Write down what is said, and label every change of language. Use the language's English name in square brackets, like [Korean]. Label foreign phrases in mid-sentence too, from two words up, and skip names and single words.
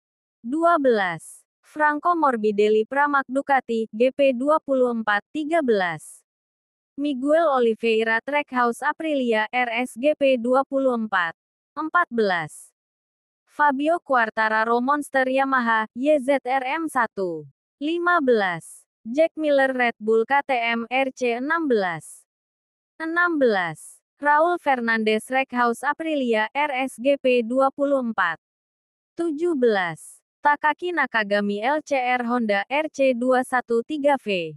[English] Franco Morbidelli, Pramac Ducati GP24-13. Miguel Oliveira, Trackhouse Aprilia RSGP24-14. Fabio Quartararo, Monster Yamaha YZR-M1. 15. Jack Miller, Red Bull KTM RC16. 16. Raul Fernandez, Trackhouse Aprilia RSGP24. 17. Takaki Nakagami, LCR Honda RC213V.